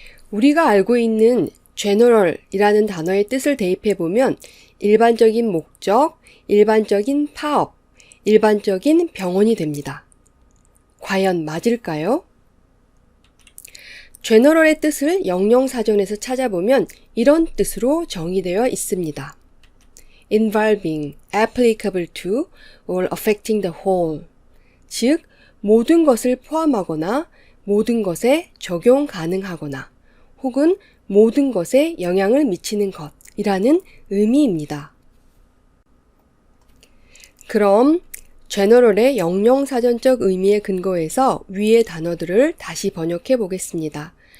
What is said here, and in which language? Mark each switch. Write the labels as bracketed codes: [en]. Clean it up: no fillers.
[ko] 우리가 알고 있는 general이라는 단어의 뜻을 대입해 보면 일반적인 목적, 일반적인 파업, 일반적인 병원이 됩니다. 과연 맞을까요? general의 뜻을 영영사전에서 찾아보면 이런 뜻으로 정의되어 있습니다. [en] involving, applicable to, or affecting the whole. [ko] 즉, 모든 것을 포함하거나 모든 것에 적용 가능하거나 혹은 모든 것에 영향을 미치는 것이라는 의미입니다. 그럼 general의 영영사전적 의미에 근거해서 위의 단어들을 다시 번역해 보겠습니다.